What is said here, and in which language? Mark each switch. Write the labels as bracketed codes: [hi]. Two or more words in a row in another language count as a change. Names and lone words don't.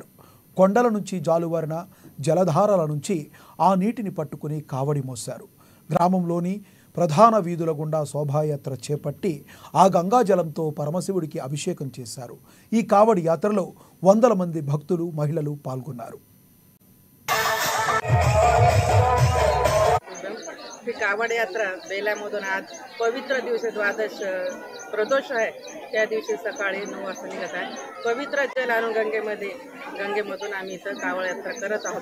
[te] కొండల నుంచి జాలువారిన జలధారల నుంచి ఆ నీటిని పట్టుకుని కావడి మోశారు. గ్రామంలోని ప్రధాన వీధుల గుండా శోభాయాత్ర చేపట్టి ఆ గంగాజలంతో పరమశివుడికి అభిషేకం చేశారు. ఈ కావడి యాత్రలో వందల మంది భక్తులు, మహిళలు పాల్గొన్నారు. [mr] कावड यात्रा बेलामधून आज पवित्र दिवशी द्वादश प्रदोष आहे. त्या दिवशी सकाळी 9 वाजता निघत आहे. पवित्र जल आणून गंगेमधून आम्ही इथं कावड यात्रा करत आहोत.